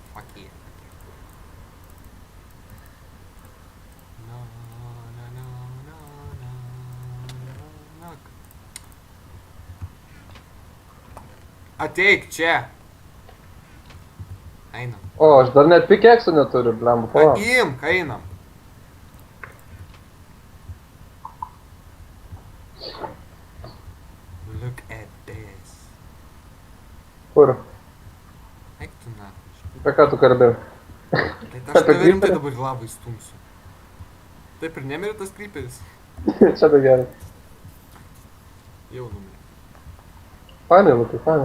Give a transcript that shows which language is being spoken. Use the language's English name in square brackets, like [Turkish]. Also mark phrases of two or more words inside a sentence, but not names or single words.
[Lithuanian] Na. Ateik čia. Einam. O, aš dar net pikeksų neturiu, blemba, palauk. Imk, einam. [English] Look at this. [Lithuanian] Kur? Eik tu na. Apie ką tu kalbėjai? Tai aš tave rimtai dabar labai stumsiu. Taip ir nemirė tas creeperis. Čia tai gerai. Jau numirė. Fainai, Lukai, fainai.